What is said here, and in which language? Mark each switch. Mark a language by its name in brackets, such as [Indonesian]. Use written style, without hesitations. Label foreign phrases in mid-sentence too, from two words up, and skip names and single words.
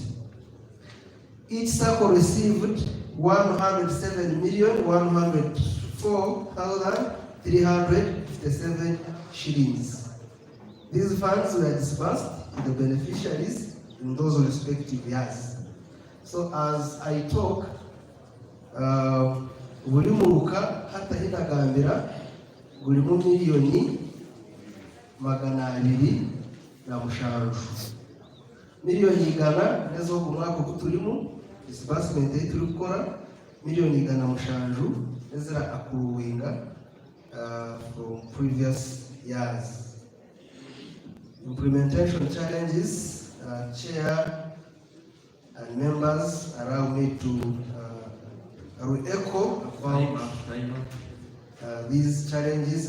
[English] Each circle received 107,104,357 shillings. These funds were disbursed to the beneficiaries in those respective years. So as I talk, [Chiga] buri muruka hata hinagambira buri mu miliyoni 207 miliyoni 100 nezo ku mwaka uko turimo disbursement turi gukora miliyoni 107 nezira akuruwinga [English] from previous years. Implementation challenges, chair and members allow me to re-echo about these challenges.